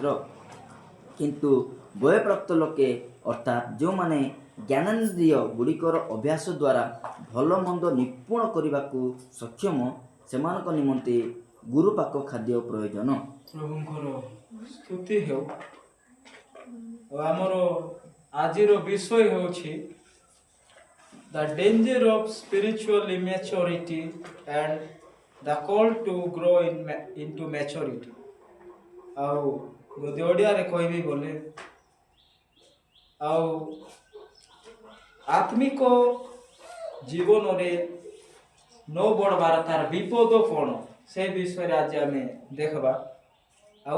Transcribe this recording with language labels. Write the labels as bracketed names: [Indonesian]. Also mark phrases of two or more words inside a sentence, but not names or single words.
[Odia] କିନ୍ତୁ ବୟପ୍ରାପ୍ତ ଲୋକେ, ଅର୍ଥାତ୍ ଯେଉଁମାନେ ଜ୍ଞାନେନ୍ଦ୍ରିୟ ଗୁଡ଼ିକର ଅଭ୍ୟାସ ଦ୍ୱାରା ଭଲ ମନ୍ଦ ନିପୁଣ କରିବାକୁ ସକ୍ଷମ, ସେମାନଙ୍କ ନିମନ୍ତେ ଗୁରୁପାକ ଖାଦ୍ୟ ପ୍ରୟୋଜନ। ପ୍ରଭୁଙ୍କର ସ୍ତୁତି ହେଉ। ଆମର ଆଜିର ବିଷୟ ହେଉଛି [English] the danger of spiritual immaturity and the call to grow into maturity। [Odia] ଆଉ ଯଦି ଓଡ଼ିଆରେ କହିବି ବୋଲେ, ଆଉ ଆତ୍ମିକ ଜୀବନରେ ନ ବଢ଼ବାର ତାର ବିପଦ କ'ଣ, ସେ ବିଷୟରେ ଆଜି ଆମେ ଦେଖିବା।